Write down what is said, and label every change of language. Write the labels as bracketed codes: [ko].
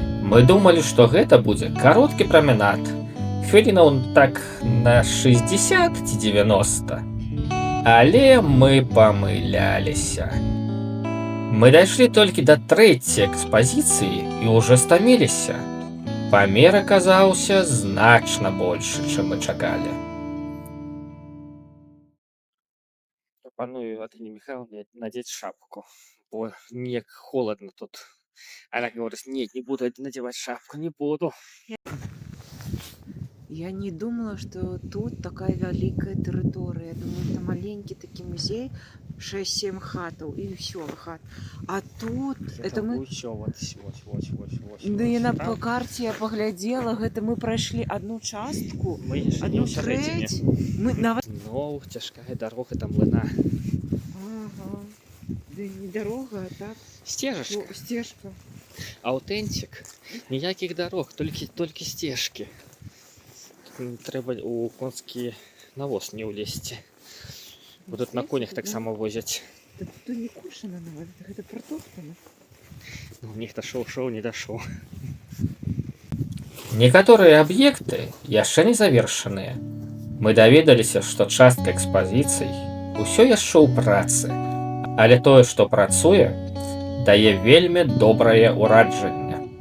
[be] Мы думалі, што гэта будзе кароткі праменад. Хвілінаў так на 60 ці 90. Але мы памыляліся. Мы дайшлі толькі да трэцяй экспазіцыі і ўжо стаміліся. Памер аказаўся значна большы, чым мы чакалі. [ru] Прапаную Адэне Михайловне надеть шапку, [be] бо неяк [ru] холодно тут. Она говорит: нет, не буду надевать шапку, не буду. Я не думала, что тут такая великая территория. Я думаю, это маленький такой музей, 6-7 хатов и все хат. А тут это мы... Еще вот. Да и на по карте я поглядела, это мы прошли одну частку, Мы еще не одну [be] ў сярэдзіне. [ru] треть. [be] Мы нават... Ну, цяжкая дорога там млына. [ru] Ага. Да не дорога, а так. [be] Стежачка. Ну, стежка. [en] Аутентик. [be] Ніякіх дарог, толькі стежкі. Трэба у конскі навоз не ўлезці. Бо тут на конях таксама возяць. [ru] Да тут не кушано нават, это протоптано. [be] Ну, нехта шоў, не дашоў. Некаторыя аб'екты яшчэ не завершаныя. Мы даведаліся, што частка экспазіцый усё яшчэ ў працы, але тое, што працуе, дае вельмі добрае ўраджанне.